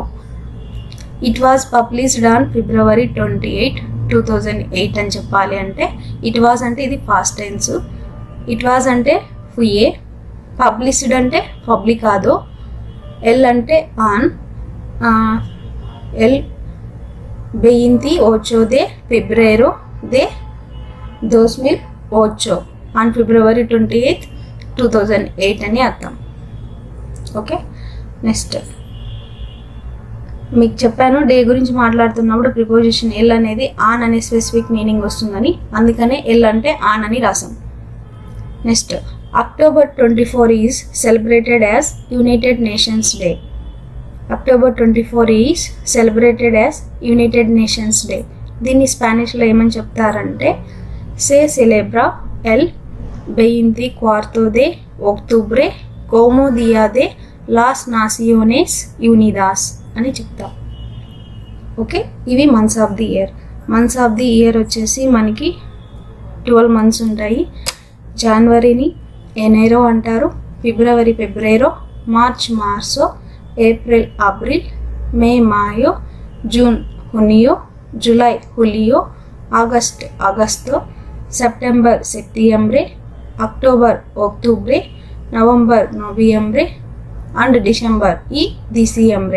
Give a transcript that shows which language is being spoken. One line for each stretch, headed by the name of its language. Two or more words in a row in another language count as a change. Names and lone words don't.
English: It was published on February 28, 2008 అని చెప్పాలి.
Telugu: అంటే
English: it was
Telugu: అంటే ఇది
English: past tense, it was
Telugu: అంటే ఫుయే, పబ్లిష్డ్ అంటే పబ్లికాదో, ఎల్ అంటే ఆన్,
Spanish: el 28 de febrero de 2008
English: on February 28, 2008
Telugu: అని అర్థం. ఓకే, నెక్స్ట్ మీకు చెప్పాను డే గురించి మాట్లాడుతున్నప్పుడు ప్రిపోజిషన్ ఎల్ అనేది ఆన్ అనే
English: specific meaning
Telugu: వస్తుందని, అందుకనే ఎల్ అంటే ఆన్ అని రాసాం.
English: Next October 24 is celebrated as United Nations Day. October 24 is celebrated as United Nations Day.
Telugu: దీన్ని స్పానిష్లో ఏమని చెప్తారంటే
Spanish: se celebra el 24 de octubre como día de las naciones unidas
Telugu: అని చెప్తాం. ఓకే, ఇవి
English: months of the year. months of the year
Telugu: వచ్చేసి మనకి 12 months ఉంటాయి. జనవరిని ఎనైరో అంటారు, ఫిబ్రవరి ఫెబ్రేరో, మార్చ్ మార్సో, ఏప్రిల్ అబ్రిల్, మే మాయో, జూన్ హునియో, జూలై హులియో, ఆగస్ట్ అగస్తో, సెప్టెంబర్ సెప్టియంబ్రే, అక్టోబర్ ఒక్టూబ్రే, నవంబర్ నోవియంబ్రే అండ్ డిసెంబర్ ఈ డిసియంబ్రే.